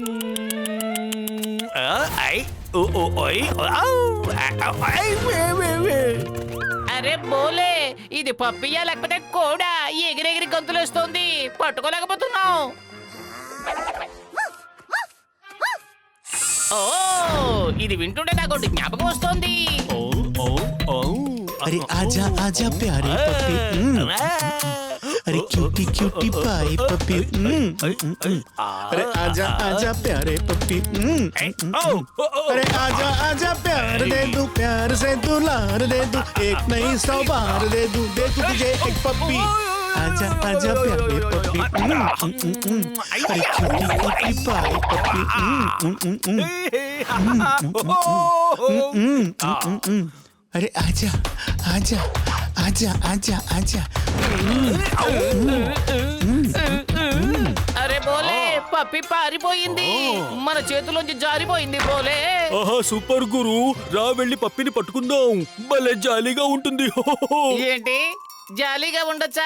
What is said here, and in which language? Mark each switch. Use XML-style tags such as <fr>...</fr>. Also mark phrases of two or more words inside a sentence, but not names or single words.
<te>అరే బోలే, ఇది పప్పియా లేకపోతే కోడా? ఎగిరెగిరి గంతులేస్తోంది, పట్టుకోలేకపోతున్నావు. ఓ, ఇది వింటుంటే నాకు ఒకటి జ్ఞాపకం వస్తోంది.</te> <hi>अरे आजा आजा प्यारे पप्पी, अरे क्यूटी क्यूटी पाई पप्पी, अरे आजा आजा प्यारे पप्पी, अरे आजा आजा प्यार दे दूं, प्यार से दुलार दे दूं, एक नहीं 100 बार दे दूं तुझे एक पप्पी. आजा आजा प्यारे पप्पी, अरे क्यूटी क्यूटी पाई पप्पी, अरे आजा आजा आजा आजा आजा.</hi> <te>అరే బోలే, పప్పి పారిపోయింది, మన చేతిలోంచి జారిపోయింది బోలే. ఆహా సూపర్ గురు, రా వెళ్ళి పప్పిని పట్టుకుందాం, భలే జాలీగా ఉంటుంది. ఏంటి, జాలీగా ఉండొచ్చా?</te>